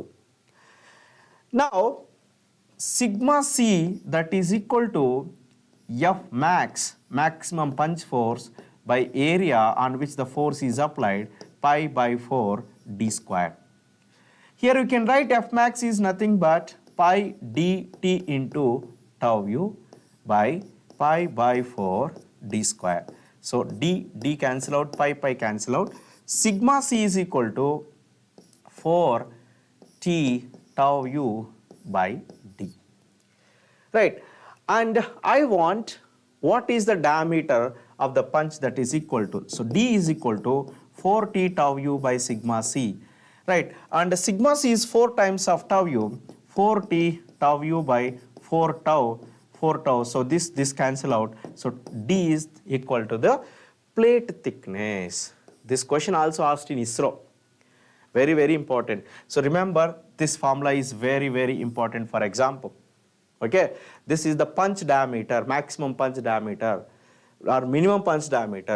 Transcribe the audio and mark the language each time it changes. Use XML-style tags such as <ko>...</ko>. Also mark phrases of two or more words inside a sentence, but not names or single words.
<en>Now sigma C, that is equal to F max, maximum punch force, by area on which the force is applied, pi by 4 d square. Here you can write F max is nothing but pi dt into tau u by pi by 4 d square. So d cancel out, pi cancel out. Sigma C is equal to 4 T tau u by d. Right, and I want what is the diameter of the punch that is equal to. So d is equal to 4t tau u by sigma c. Right, and sigma c is 4 times of tau u, 4t tau u by 4 tau, 4 tau. So this cancel out. So d is equal to the plate thickness. This question also asked in ISRO. Very, very important. So remember, this formula is very, very important for example. Okay, this is the punch diameter, maximum punch diameter or minimum punch diameter.</en>